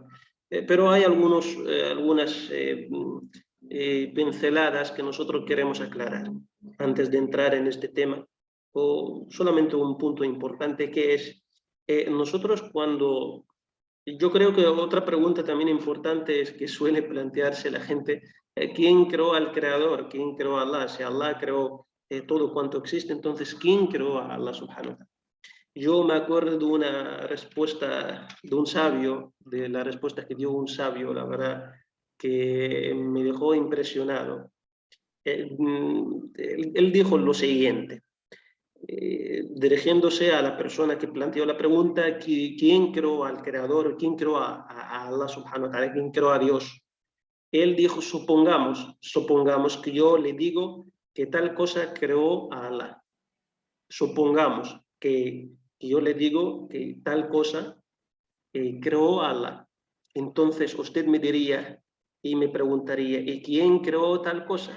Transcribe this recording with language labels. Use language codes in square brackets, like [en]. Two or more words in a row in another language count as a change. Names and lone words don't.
[es] Pero hay algunas pinceladas que nosotros queremos aclarar antes de entrar en este tema, o solamente un punto importante que es, nosotros cuando, yo creo que otra pregunta también importante es que suele plantearse la gente, ¿quién creó al creador? ¿Quién creó a Allah? Si Allah creó todo cuanto existe, entonces ¿quién creó a Allah [ar] سبحانه وتعالى? [es] Yo me acuerdo de una respuesta de un sabio, de la respuesta que dio un sabio, la verdad, que me dejó impresionado. Él dijo lo siguiente, dirigiéndose a la persona que planteó la pregunta, ¿quién creó al creador? ¿Quién creó a Allah [ar] سبحانه وتعالى? [es] ¿Quién creó a Dios? Él dijo, supongamos que yo le digo que tal cosa creó a Allah. Supongamos que yo le digo que tal cosa creó a Allah. Entonces usted me diría y me preguntaría, ¿y quién creó tal cosa?